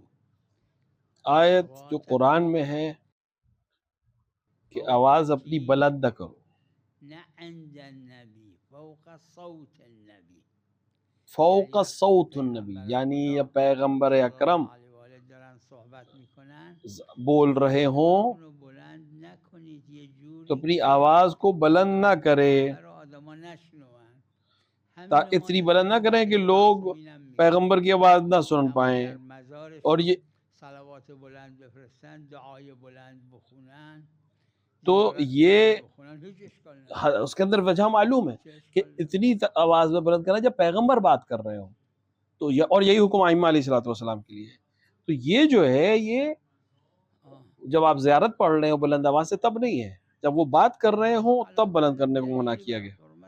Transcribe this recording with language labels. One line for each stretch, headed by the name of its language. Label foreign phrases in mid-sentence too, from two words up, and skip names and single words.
Urdu: آیت جو قرآن میں ہے کہ آواز اپنی بلند نہ کرو،
Arabic: نه عند النبی فوق صوت النبی، فوق صوت النبی
Urdu: یعنی یا پیغمبر اکرم بول رہے ہوں تو اپنی آواز کو بلند نہ کرے، اتنی بلند نہ کریں کہ لوگ پیغمبر کی آواز نہ سن پائیں. اور یہ
Persian: صلوات بلند بفرستن، دعای بلند بخونن،
Urdu: تو یہ اس کے اندر وجہ معلوم ہے کہ اتنی آواز میں بلند کرنا جب پیغمبر بات کر رہے ہوں تو اور یہی حکم ائمہ
Arabic: علیہ الصلوۃ والسلام
Urdu: کے لیے ہے. تو یہ جو ہے یہ جب آپ زیارت پڑھ رہے ہو بلند آواز سے تب نہیں ہے، جب وہ بات کر رہے ہوں تب بلند کرنے کو منع کیا گیا.